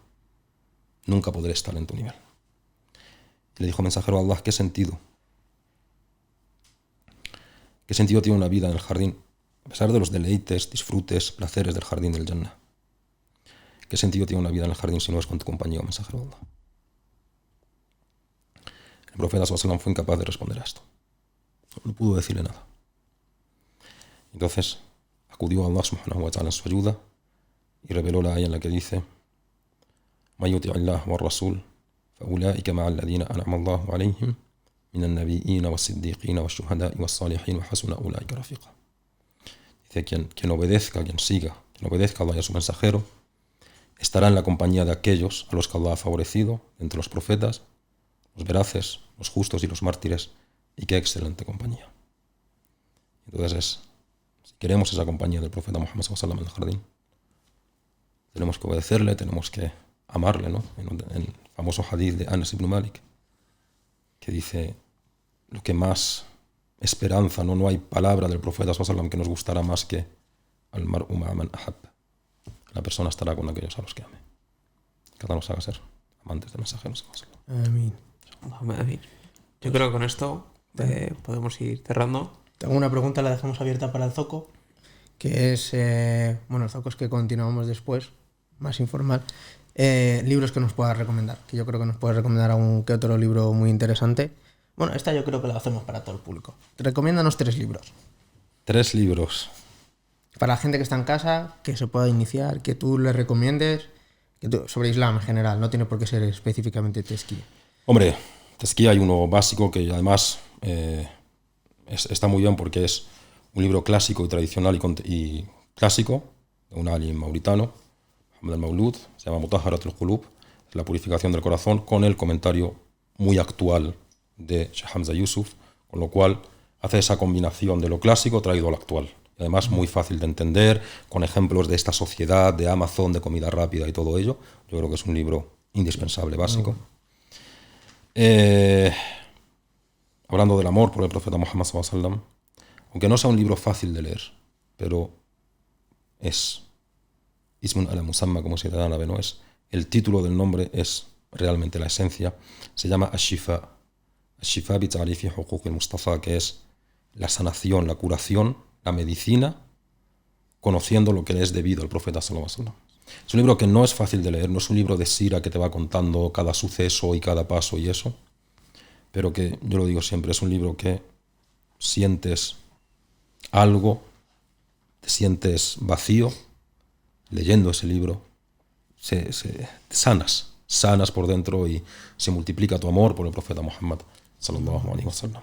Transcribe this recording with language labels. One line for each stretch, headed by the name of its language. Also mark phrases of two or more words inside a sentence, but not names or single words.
Spanish: Nunca podré estar en tu nivel. Y le dijo, mensajero de Allah, ¿qué sentido? ¿Qué sentido tiene una vida en el jardín? A pesar de los deleites, disfrutes, placeres del jardín del Jannah. ¿Qué sentido tiene una vida en el jardín si no es con tu compañía, mensajero de Allah? El profeta
Arabic: صلى الله عليه وسلم
Spanish: fue incapaz de responder a esto. No pudo decirle nada. Entonces acudió a
Arabic: الله سبحانه وتعالى
Spanish: en su ayuda y reveló la aya en la que dice
Arabic: مَن يُطِعِ اللَّهَ وَالرَّسُولَ فَأُولَٰئِكَ مَعَ الَّذِينَ أَنْعَمَ اللَّهُ عَلَيْهِمْ من النبيين والصديقين والشهداء والصالحين وحسن أولئك رفيقا.
Spanish: Dice, quien obedezca, quien obedezca a Allah y a su mensajero, estará en la compañía de aquellos a los que Allah ha favorecido entre los profetas, los veraces, los justos y los mártires, y qué excelente compañía. Entonces, si queremos esa compañía del profeta Muhammad
Arabic: صلى الله عليه وسلم
Spanish: en el jardín, tenemos que obedecerle, tenemos que amarle, ¿no? En el famoso hadith de Anas ibn Malik, que dice lo que más esperanza, no hay palabra del profeta
Arabic: صلى الله عليه وسلم
Spanish: que nos gustará más que
Arabic: المرء مع من أحب.
Spanish: La persona estará con aquellos a los que ame. Que Allah nos haga ser amantes del mensajero
Arabic: صلى الله عليه وسلم.
Spanish: Amén. Yo creo que con esto podemos ir cerrando. Tengo una pregunta, la dejamos abierta para el Zoco, que es, bueno, el Zoco es que continuamos después, más informal. Libros que nos puedas recomendar, que yo creo que nos puedes recomendar algún que otro libro muy interesante. Bueno, esta yo creo que la hacemos para todo el público. Recomiéndanos 3 libros. 3 libros. Para la gente que está en casa, que se pueda iniciar, que tú le recomiendes, sobre Islam en general, no tiene por qué ser específicamente Tezquía. Hombre, Tezquía hay uno básico que además está muy bien porque es un libro clásico y tradicional y clásico de un alim mauritano, Mohamed al-Maulud, se llama Mutahharat al-Qulub, la purificación del corazón, con el comentario muy actual de Sheikh Hamza Yusuf, con lo cual hace esa combinación de lo clásico traído al actual. Y además muy fácil de entender, con ejemplos de esta sociedad, de Amazon, de comida rápida y todo ello. Yo creo que es un libro indispensable, básico. Hablando del amor por el profeta Muhammad
Arabic: صلى الله عليه وسلم,
Spanish: aunque no sea un libro fácil de leer, pero es
Arabic: اسم على مسمى,
Spanish: como se dirá en árabe, ¿no? El título del nombre es realmente la esencia. Se llama Ash-Shifa. Ash-Shifa bi ta'rifi huquq al-Mustafa, que es la sanación, la curación, la medicina, conociendo lo que le es debido al profeta
Arabic: صلى الله عليه وسلم.
Spanish: Es un libro que no es fácil de leer, no es un libro de sira que te va contando cada suceso y cada paso y eso, pero que, yo lo digo siempre, es un libro que sientes algo, te sientes vacío leyendo ese libro, sanas por dentro y se multiplica tu amor por el profeta Muhammad
Arabic: صلى الله عليه وسلم.